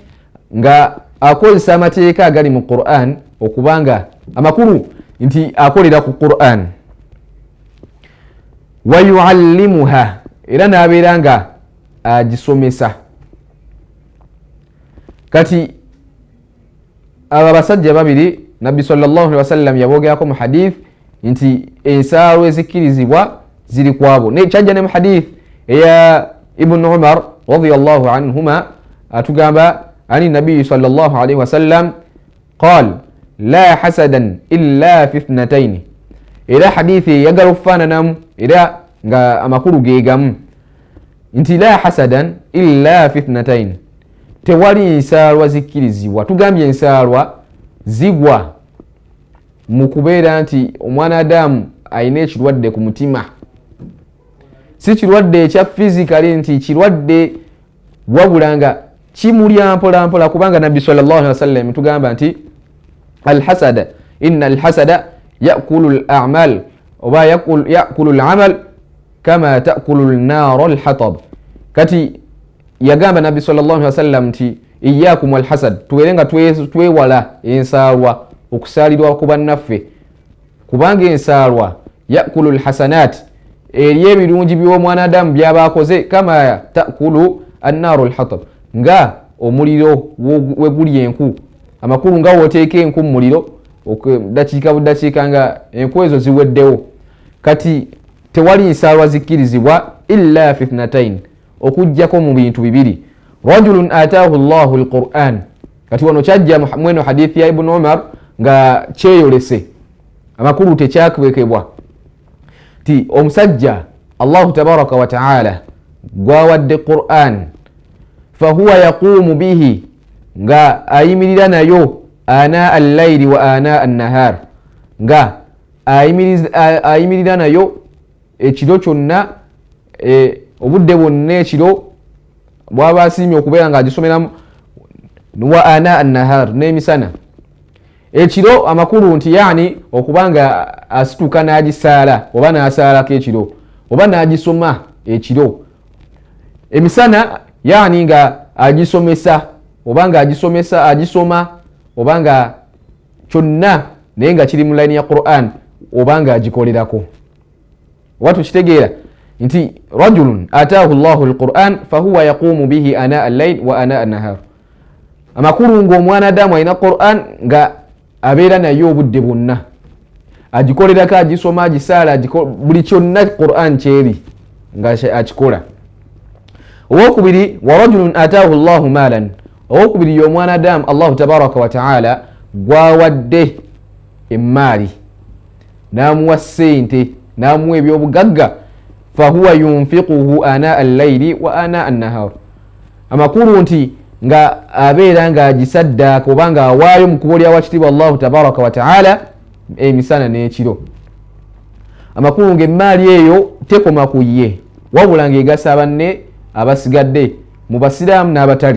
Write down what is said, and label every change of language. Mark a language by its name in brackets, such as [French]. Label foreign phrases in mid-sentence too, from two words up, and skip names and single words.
[Ganda] Nga akozesa amateeka agali mu Qur'an okubanga amakulu nti akolera ku Qur'an. [Arabic] ويعلمها, [Ganda] era n'abeera nga agisomesa. Kati aba basajja babiri Nabbi [Arabic] صلى الله عليه وسلم [Ganda] yabogerako mu hadith nti ensaalwa ezikkirizibwa ziri kwabo. Kyajja ne mu hadith eya Ibn Umar [Arabic] رضي الله عنهما [Ganda] atugamba ani Nabbi [Arabic] صلى الله عليه وسلم قال لا حسد إلا في اثنتين. [Ganda] Era hadithi yagala okufaananamu era nga amakulu geegamu nti [Arabic] لا حسد إلا في اثنتين, [Ganda] tewali ensaalwa zikkirizibwa. Tugambye ensaalwa zigwa mu kubeera nti omwana Adamu alina ekirwadde ku mutima, si kirwadde ekya fizikali nti kirwadde, wabula nga kimulya mpola mpola, kubanga Nabbi [Arabic] صلى الله عليه وسلم [Ganda] tugamba nti [Arabic] الحسد إن الحسد يأكل الأعمال [Ganda] oba [Arabic] يأكل الأعمال كما تأكل النار الحطب. [Ganda] Kati yagamba Nabbi [Arabic] صلى الله عليه وسلم [Ganda] nti [Arabic] إياكم والحسد, [Ganda] tuwerenga twewala ensaalwa okusaalirwa ku bannaffe, kubanga ensaalwa [Arabic] يأكل الحسنات, [Ganda] erye ebirungi by'omwana Adamu by'abakoze, [Arabic] كما تأكل النار الحطب, [Ganda] nga omuliro wegulya enku. Amakulu nga woteeka enku mu muliro dakiika budakiika nga enku ezo ziweddewo. Kati tewali nsaalwa zikkirizibwa [Arabic] إلا في اثنتين, [Ganda] okujjako mu bintu bibiri. [Arabic] رجل آتاه الله القرآن. [Ganda] Kati wano kyajja mweno hadithi ya Ibn Umar nga kyeyolese, amakulu tekyakebekebwa ti omusajja [Arabic] الله تبارك وتعالى [Ganda] gwawadde Qur'an, [Arabic] فهو يقوم به, [Ganda] nga ayimirira nayo [Arabic] آناء الليل وآناء النهار, [Ganda] nga ayimirira nayo ekiro kyonna, obudde bwonna ekiro bwaba asiimye okubeera nga agisomeramu, [Arabic] وآناء النهار, [Ganda] n'emisana. Ekiro amakulu nti yani okubanga asituka n'agisaala oba n'asaalako ekiro oba n'agisoma ekiro. Emisana yani nga agisomesa oba nga agisoma oba nga kyonna naye nga kiri mu layini ya Qur'an oba nga agikolerako. Watu kitegeera nti [Arabic] رجل آتاه الله القرآن فهو يقوم به آناء الليل وآناء النهار. [Ganda] Amakulu ng'omwana Adamu alina Qur'an nga abeera naye obudde bwonna. agikolerako agisoma agisaala buli kyonna Qur'an kyeri nga akikola. Owokubiri [Arabic] ورجل آتاه الله مالا, [Ganda] owokubiri y'omwana Adamu [Arabic] الله تبارك وتعالى [Ganda] gwawadde emmaali n'amuwa ssente n'amuwa ebyobugagga, [Arabic] فهو ينفقه آناء الليل وآناء النهار, [Ganda] amakulu nti nga abeera nga agisaddaaka oba nga awaayo mu kubo lya wakitiibwa [Arabic] الله تبارك وتعالى [Ganda] emisana n'ekiro. Amakulu ng'emmaali eyo tekoma ku ye, wabula ng'egasa banne abasigadde mu basiraamu n'abatali.